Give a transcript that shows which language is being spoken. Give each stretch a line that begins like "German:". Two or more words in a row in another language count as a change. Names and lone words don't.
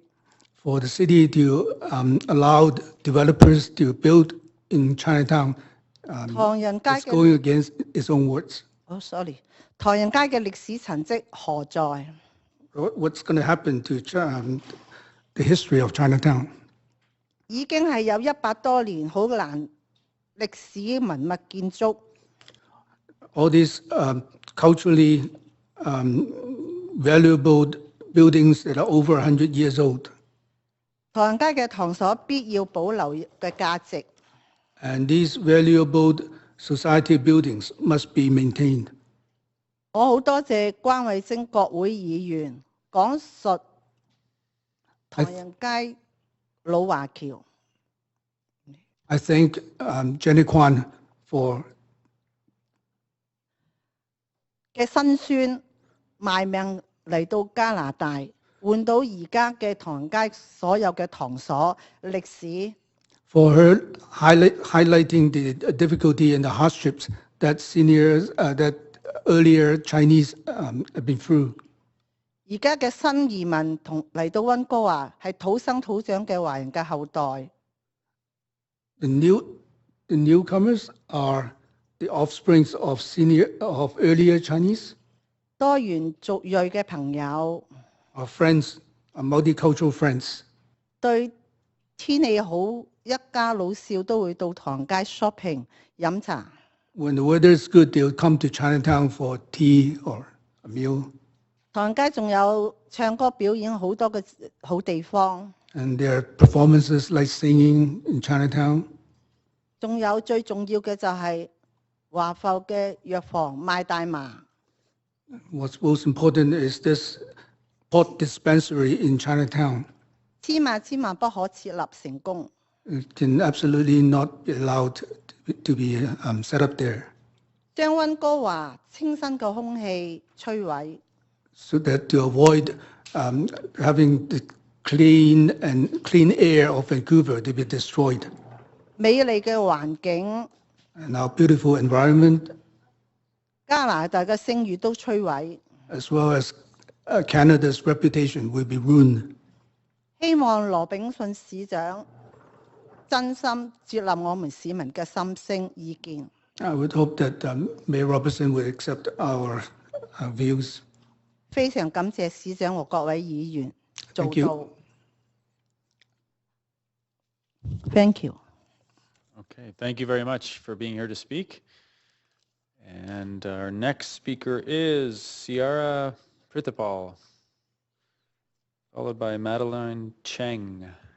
English: For the city to allow developers to build in Chinatown.
Cantonese: 唐人街
English: It's going against its own words. Oh, sorry.
Cantonese: 唐人街嘅歷史痕跡何在？
English: What's going to happen to the history of Chinatown?
Cantonese: 已經係有100多年好難歷史文物建築。
English: All these culturally valuable buildings that are over 100 years old.
Cantonese: 唐人街嘅堂所必要保留嘅價值。
English: And these valuable society buildings must be maintained.
Cantonese: 我好多謝關惠晶國會議員講述唐人街老華僑。
English: I thank Jenny Kwan for
Cantonese: 嘅辛酸賣命嚟到加拿大，換到而家嘅唐人街所有嘅堂所歷史。
English: For her highlighting the difficulty and the hardships that that earlier Chinese have been through.
Cantonese: 而家嘅新移民嚟到溫哥華係土生土長嘅華人嘅後代。
English: The newcomers are the offsprings of earlier Chinese.
Cantonese: 多元族裔嘅朋友。
English: Our friends, our multicultural friends.
Cantonese: 對天氣好，一家老少都會到唐街 shopping 飲茶。
English: When the weather is good, they'll come to Chinatown for tea or a meal.
Cantonese: 唐街仲有唱歌表演好多嘅好地方。
English: And there are performances like singing in Chinatown.
Cantonese: 仲有最重要嘅就係華埠嘅藥房賣大麻。
English: What's most important is this pot dispensary in Chinatown.
Cantonese: 千萬不可設立成功。
English: It can absolutely not be allowed to be set up there.
Cantonese: 將溫哥華清新嘅空氣摧毀。
English: So that to avoid having the clean air of Vancouver to be destroyed.
Cantonese: 美麗嘅環境。
English: And our beautiful environment.
Cantonese: 加拿大嘅聲譽都摧毀。
English: As well as Canada's reputation will be ruined.
Cantonese: 希望羅炳信市長真心接納我們市民嘅心聲意見。
English: I would hope that Mayor Robertson would accept our views.
Cantonese: 非常感謝市長和各位議員做
English: Thank you. 到。Thank you. Okay, thank you very much for being here to speak. And our next speaker is Ciara Prithipal, followed by Madeline Cheng.